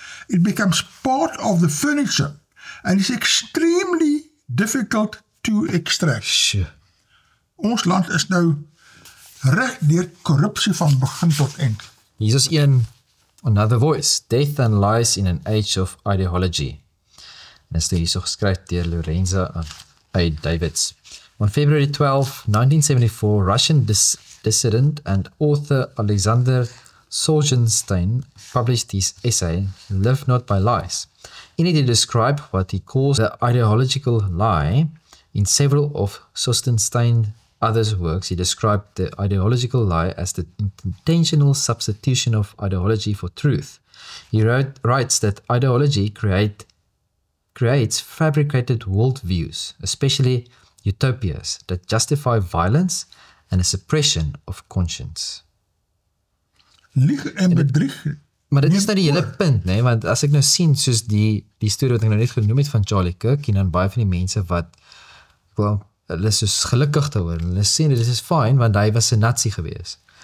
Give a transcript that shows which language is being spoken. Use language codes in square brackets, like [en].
[en] It becomes part of the furniture and is extremely difficult to extract. [af] Sjoe. Ons land is nou reg deur korrupsie van begin tot eind. Hier is [en] another voice, Death and Lies in an Age of Ideology. [af] En is hier so geskryf deur Lorenza A. Davids. [en] On February 12, 1974, Russian dissident and author Alexander Solzhenitsyn published his essay, Live Not by Lies. In it he described what he calls the ideological lie. In several of Solzhenitsyn's other works, he described the ideological lie as the intentional substitution of ideology for truth. He writes that ideology creates fabricated worldviews, especially utopias, that justify violence and a suppression of conscience. [af] Lieg en bedrieg. Maar dit is nou die hele punt, nee, want as ek nou sien, soos die storie wat ek nou net genoem het van Charlie Kirk, en dan baie van die mense wat, hulle is soos gelukkig te hoor, hulle sê dit is fine, want hy was 'n nazi gewees.